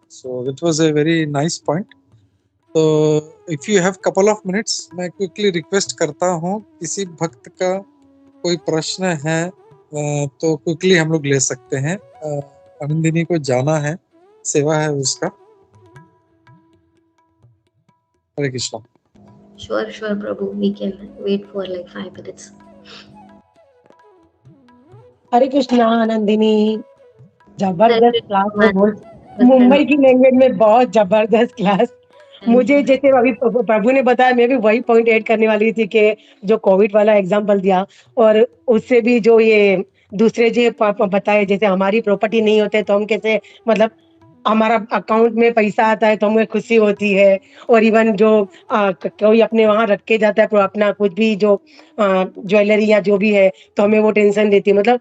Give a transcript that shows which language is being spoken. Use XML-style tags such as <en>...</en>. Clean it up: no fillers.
<en>So it was a very nice point.</en> <hi>तो</hi> <en>if you have couple of minutes,</en> <hi>मैं quickly request करता हूँ, किसी भक्त का कोई प्रश्न है तो क्विकली हम लोग ले सकते हैं। आनंदिनी को जाना है, सेवा है उसका। हरे Krishna.</hi> <en>Sure, Prabhu. We can wait for like 5 minutes.</en> <hi>हरे कृष्णा आनंदिनी, जबरदस्त क्लास है। मुंबई की लैंग्वेज में बहुत जबरदस्त क्लास। मुझे जैसे अभी प्रभु ने बताया, मैं भी वही पॉइंट ऐड करने वाली थी कि जो कोविड वाला एग्जांपल दिया, और उससे भी जो ये दूसरे जो बताए, जैसे हमारी प्रॉपर्टी नहीं होते तो हम कैसे, मतलब हमारा अकाउंट में पैसा आता है तो हमें खुशी होती है, और इवन जो कोई अपने वहां रख के जाता है अपना कुछ भी जो ज्वेलरी या जो भी है, तो हमें वो टेंशन देती है।</hi>